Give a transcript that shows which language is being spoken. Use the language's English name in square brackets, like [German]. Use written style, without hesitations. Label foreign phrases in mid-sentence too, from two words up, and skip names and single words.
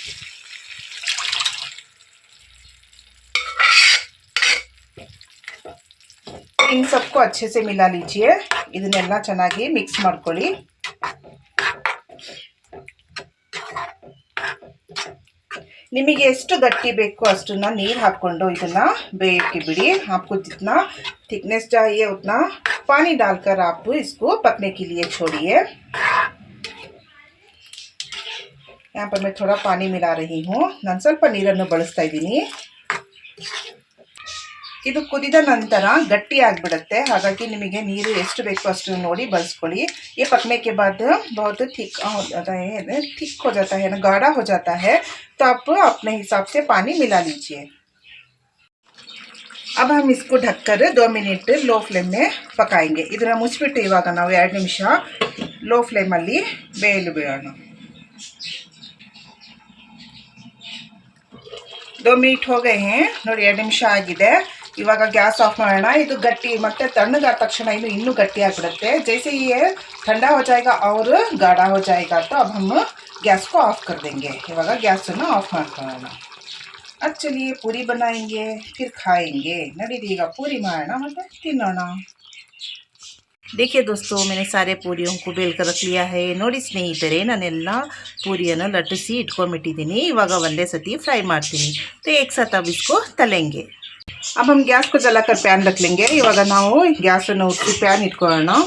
[Hindi] इन सबको अच्छे से मिला लीजिए [Kannada] ಇದನ್ನೆಲ್ಲ ಚೆನ್ನಾಗಿ ಮಿಕ್ಸ್ ಮಾಡ್ಕೊಳ್ಳಿ ನಿಮಗೆ ಎಷ್ಟು ಗಟ್ಟಿ ಬೇಕೋ ಅಷ್ಟನ್ನ ನೀರು ಹಾಕೊಂಡು ಇದನ್ನ ಬೇಯಕ್ಕೆ ಬಿಡಿ [Hindi] आपको जितना थिकनेस चाहिए उतना पानी डालकर आप इसको पकने के लिए छोड़िए यहाँ पर मैं थोड़ा पानी मिला रही हूँ [Kannada] ನಾನು ಸ್ವಲ್ಪ ನೀರನ್ನು ಬಳಸ್ತಾ ಇದ್ದೀನಿ ಇದು ಕುದಿದ ನಂತರ ಗಟ್ಟಿ ಆಗಿಬಿಡುತ್ತೆ ಹಾಗಾಗಿ ನಿಮಗೆ ನೀರು ಎಷ್ಟು ಬೇಕೋ ಅಷ್ಟು ನೋಡಿ ಬಳಸ್ಕೊಳ್ಳಿ [Hindi] ये पकने के बाद बहुत थिक हो जाता है ना गाढ़ा हो जाता है तो आप अपने हिसाब से पानी मिला लीजिए अब हम इसको ढककर 2 मिनट [English] low flame [Hindi] में पकाएंगे [Kannada] ಇದನ್ನ ಮುಚ್ಚಿಬಿಟ್ಟು ಇವಾಗ ನಾವು 2 ನಿಮಿಷ ಲೋ ಫ್ಲೇಮ್ ಅಲ್ಲಿ ಬೇಯಲು ಬಿಡೋಣ [Hindi] 2 मिनट हो गए हैं [Kannada] ನೋಡಿ 2 ನಿಮಿಷ ಆಗಿದೆ ಇವಾಗ [English] gas off [Kannada] ಮಾಡೋಣ ಇದು ಗಟ್ಟಿ ಮತ್ತೆ ತಣ್ಣಗಾದ ತಕ್ಷಣ ಇನ್ನೂ ಗಟ್ಟಿ ಆಗಿಬಿಡುತ್ತೆ [Hindi] जैसे ये ठंडा हो जाएगा और गाढ़ा हो जाएगा तो अब हम गैस को ऑफ कर देंगे [Kannada] ಇವಾಗ ಗ್ಯಾಸ್ ಅನ್ನು ಆಫ್ ಮಾಡ್ಕೊಳ್ಳೋಣ [Hindi] अब चलिए पूरी बनाएंगे फिर खाएंगे [Kannada] ನಡೀರಿ ಈಗ पूरी ಮಾಡೋಣ ಮತ್ತೆ ತಿನ್ನೋಣ [Hindi] देखिए दोस्तों मैंने सारे पूरियों को बेल कर रख लिया है [Kannada] ನೋಡಿ ಸ್ನೇಹಿತರೆ ನಾನೆಲ್ಲ पूरिಯನ್ನು ಲಟ್ಟಿಸಿ ಇಟ್ಕೊಂಡ್ಬಿಟ್ಟಿದ್ದೀನಿ ಇವಾಗ ಒಂದೇ ಸತಿ ಫ್ರೈ ಮಾಡ್ತೀನಿ [Hindi] तो एक साथ अब इसको तलेंगे अब हम गैस को जलाकर पैन रख लेंगे [Kannada] ಇವಾಗ ನಾವು ಗ್ಯಾಸ್ ಅನ್ನು ಉರಿಸಿ ಪ್ಯಾನ್ ಇಟ್ಕೊಳ್ಳೋಣ